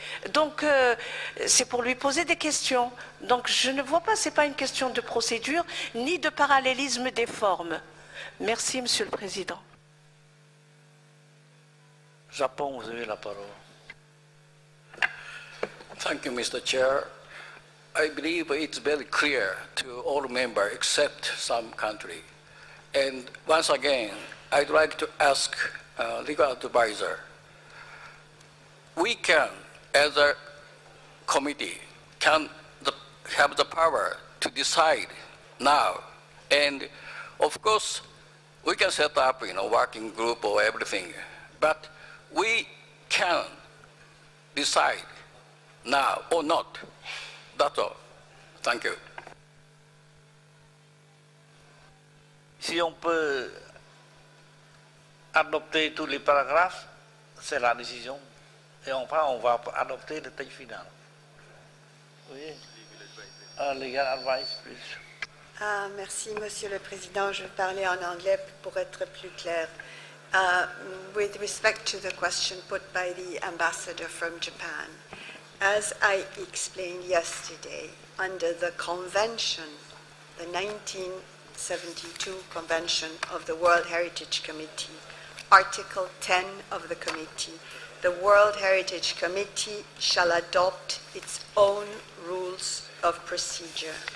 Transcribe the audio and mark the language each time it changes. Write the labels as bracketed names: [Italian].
[French] Donc, c'est pour lui poser des questions. Donc, je ne vois pas, ce n'est pas une question de procédure, ni de parallélisme des formes. Merci, Monsieur le Président. Japon, vous avez la parole. [English] Thank you, Mr. Chair. I believe it's very clear to all members except some country. And once again, I'd like to ask legal advisor, we can, as a committee, have the power to decide now. And of course, we can set up, working group or everything, but we can decide now or not. That's all. Thank you. [French] Si on peut adopter tous les paragraphes, c'est la décision. Et on va adopter le texte final. [English] Oui. Legal advice, please. [French] Merci, Monsieur le Président. Je vais parler en anglais pour être plus clair. [English] With respect to the question put by the ambassador from Japan, as I explained yesterday, under the convention, the 1972 Convention of the World Heritage Committee, Article 10 of the committee, the World Heritage Committee shall adopt its own rules of procedure.